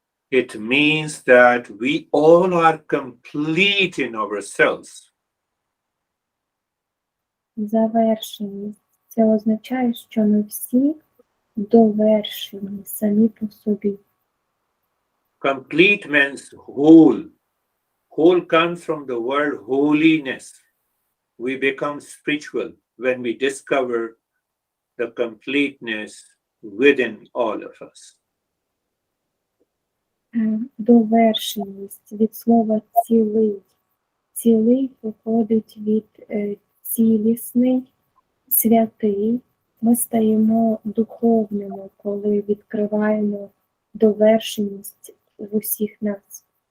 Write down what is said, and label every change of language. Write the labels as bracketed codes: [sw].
[en] It means that we all are complete in ourselves. [uk] Завершеність. Це означає, що ми всі довершені самі по собі. [en] Complete means whole. Whole comes from the word holiness. We become spiritual when we discover the completeness within all of us. [uk] Довершеність від слова цілий. Цілий походить від цілісний, святий. Ми стаємо духовними, коли відкриваємо довершеність в усіх нас.